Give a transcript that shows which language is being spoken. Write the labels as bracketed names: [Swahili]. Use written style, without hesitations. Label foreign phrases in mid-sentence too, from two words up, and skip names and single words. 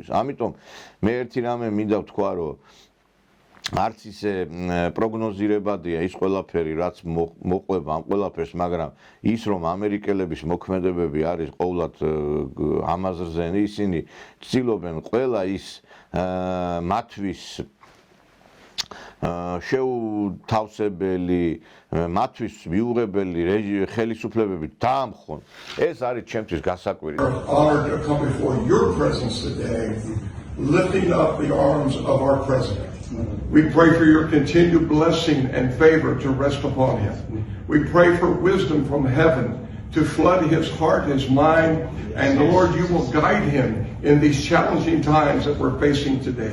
[Georgian] ამიტომ მე ერთი რამე მინდა ვთქვა, რომ არც ისე პროგნოზირებადია ის ყველაფერი, რაც მოყვება ამ ყველაფერს, მაგრამ ის რომ ამერიკელების მოქმედებები არის ყოვლად ამაზრზენი, ისინი ცდილობენ ყველა ის მათთვის შეუთავსებელი, მათთვის მიუღებელი ხელისუფლებები დაამხონ. ეს არის ჩემთვის გასაკვირი. [English] Honored to come before your presence today, lifting up the arms of our president. We pray for your continued blessing and favor to rest upon him. We pray for wisdom from heaven to flood his heart, his mind, and Lord, you will guide him in these challenging times that we're facing today.